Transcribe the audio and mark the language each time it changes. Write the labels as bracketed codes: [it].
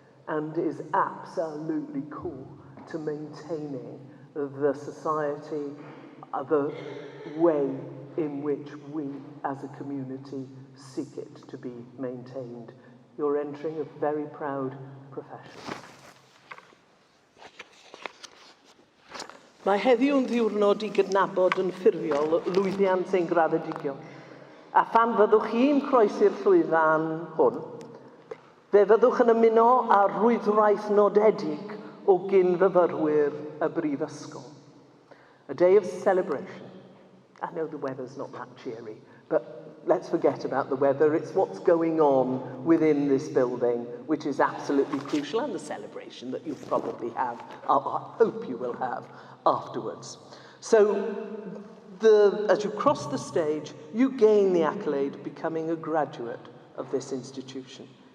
[en] and is absolutely core to maintaining the society, the way in which we as a community seek it to be maintained. You're entering a very proud profession. [cy] Mae heddiw yn ddiwrnod I gydnabod yn ffurfiol lwyddiant ein graddedigion. A phan fyddwch chi'n croesi'r llwyfan hwn, fe fyddwch yn ymuno â rwydwaith nodedig o gyn-fyfyrwyr y Brifysgol. [en] A day of celebration. I know the weather's not that cheery, but let's forget about the weather. It's what's going on within this building, which is absolutely crucial, and the celebration that you'll probably have, I hope you will have, afterwards. So, as you cross the stage, you gain the accolade of becoming a graduate of this institution.